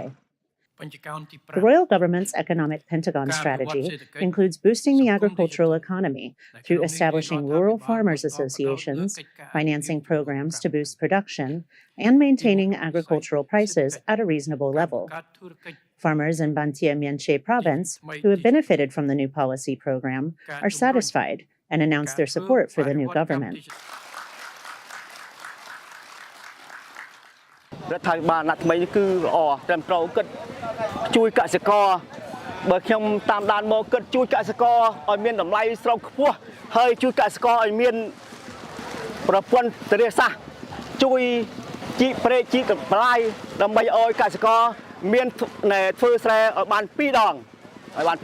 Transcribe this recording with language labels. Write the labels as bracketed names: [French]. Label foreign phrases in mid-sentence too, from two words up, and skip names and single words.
[English] The royal government's economic Pentagon strategy includes boosting the agricultural economy through establishing rural farmers associations, financing programs to boost production, and maintaining agricultural prices at a reasonable level. Farmers in Bantia Mienche province, who have benefited from the new policy program, are satisfied and announced their support for the new government. [Khmer] រដ្ឋាភិបាលថ្មីនេះគឺល្អត្រឹមត្រូវគិតជួយកសិករបើខ្ញុំតាមដានមកគិតជួយកសិករឲ្យមានតម្លៃស្រូវខ្ពស់ហើយជួយកសិករ ឲ្យមានប្រព័ន្ធធារាសាស្ត្រជួយជីកព្រែកជីកបន្លាយដើម្បីឲ្យកសិករមានធ្វើស្រែឲ្យបាន2ដងបាទ